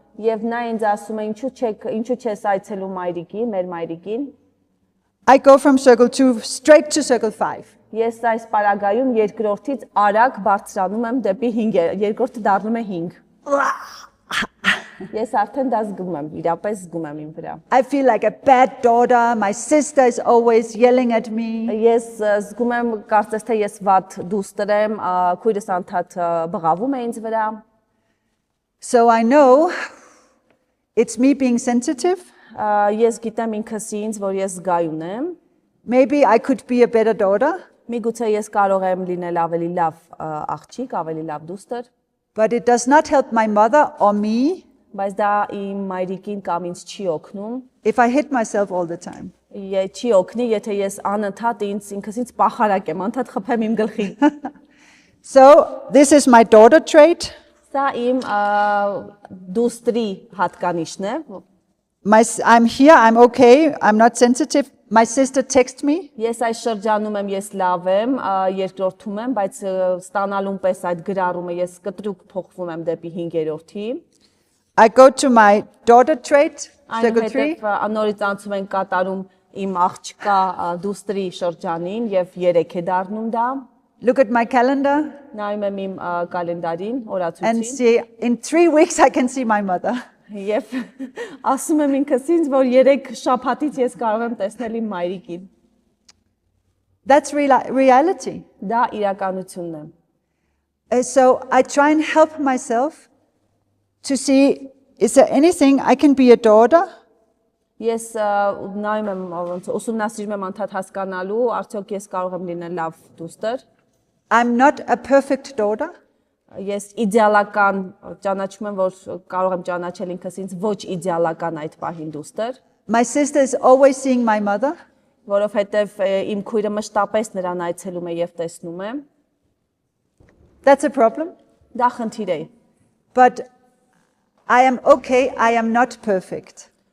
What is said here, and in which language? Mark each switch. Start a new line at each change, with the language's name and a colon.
Armenian: եւ նա ինձ ասում է ինչու չես այցելում մայրիկին, մեր մայրիկին։
English: I go from circle 2 straight to circle 5.
Armenian: Ես այս պարագայում երկրորդից արագ բարձրանում եմ դեպի 5-ը, երկրորդը դառնում է 5։ Ես արդեն դա զգում եմ, իրապես զգում եմ իմ վրա։
English: I feel like a bad daughter. My sister is always yelling at me.
Armenian: Ես զգում եմ, կարծես թե ես վատ դուստր եմ, քույրս անդադ բղավում է ինձ վրա։
English: So I know it's me being sensitive.
Armenian: Ես գիտեմ ինքս ինձ, որ ես զգայուն եմ։
English: Maybe I could be a better daughter,
Armenian: Միգուցե ես կարող եմ լինել ավելի լավ աղջիկ, ավելի լավ դուստր,
English: but it does not help my mother or me
Armenian: բայց դա իմ մայրիկին կամ ինձ չի օգնում։
English: if I hit myself all the time.
Armenian: Չի օգնի, եթե ես անընդհատ ինքս ինձ պախարակ եմ, անդադ խփեմ իմ գլխին։
English: So this is my daughter trait.
Armenian: Սա իմ դուստրի հատկանիշն է։
English: I'm here, I'm okay, I'm not sensitive. My sister texts me.
Armenian: Ես այս շրջանում եմ, ես լավ եմ, երկրորդում եմ, բայց ստանալուն պես այդ գրառումը ես կտրուկ փոխվում եմ դեպի 5-րդի։
English: I go to my daughter trait, circle 3.
Armenian: Այնուհետև նորից անցում են կատարում իմ աղջկա դուստրի շրջանին եւ 3 է դառնում դա։
English: Look at my calendar
Armenian: Նայում եմ իմ կալենդարին,
English: and
Armenian: օրացույցին
English: see, in 3 weeks I can see my mother.
Armenian: եւ ասում եմ ինքս ինձ, որ 3 շաբաթից ես կարող եմ տեսնել իմ մայրիկին։
English: That's reality.
Armenian: Դա իրականությունն է։
English: So I try and help myself to see, is there anything I can be a daughter?
Armenian: Ես նայում եմ, ոնց ուսումնասիրում եմ անդադ հասկանալու, արդյոք ես կարող եմ լինել լավ դուստր։
English: I'm not a perfect daughter.
Armenian: Ես իդեալական ճանաչում եմ, որ կարող եմ ճանաչել ինքս ինձ ոչ իդեալական այդ պահին դուստր,
English: My sister is always seeing my mother.
Armenian: որովհետև իմ քույրը մշտապես նրան այցելում է եւ տեսնում է։
English: That's a problem.
Armenian: Դա խնդիր է,
English: But I am okay, I am not perfect.